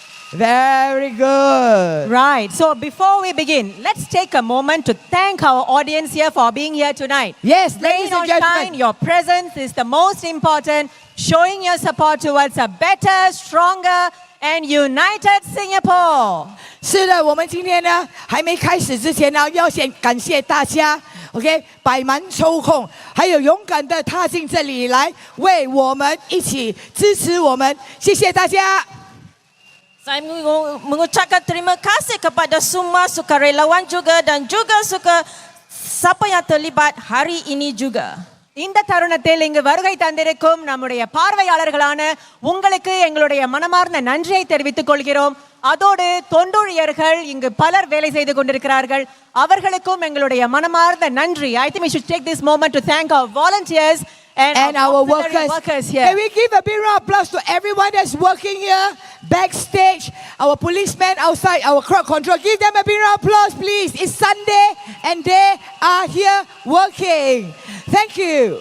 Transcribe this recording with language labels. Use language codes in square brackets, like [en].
[en] Very good. Right. So before we begin, let's take a moment to thank our audience here for being here tonight. Yes, ladies Rain or and gentlemen. shine, your presence is the most important. Showing your support towards a better, stronger, and united Singapore. [zh] 是的，我们今天呢还没开始之前呢，要先感谢大家 ，OK， 百忙抽空，还有勇敢的踏进这里来，为我们一起支持我们，谢谢大家。 [ms] Saya mengucapkan terima kasih kepada semua sukarelawan juga dan juga siapa yang terlibat hari ini juga. [ta] இந்த தருணத்தில் இங்கு வருகை தந்திருக்கும் நம்முடைய பார்வையாளர்களான உங்களுக்கு எங்களுடைய மனமார்ந்த நன்றியை தெரிவித்துக் கொள்கிறோம். அதோடு தொண்டூழியர்கள் இங்கு பலர் வேலை செய்து கொண்டிருக்கிறார்கள். அவர்களுக்கும் எங்களுடைய மனமார்ந்த நன்றி. [en] I think we should take this moment to thank our volunteers and our workers here. Can we give a big round of applause to everyone that's working here, backstage, our policemen outside, our crowd control. Give them a big round of applause, please. It's Sunday and they are here working. Thank you.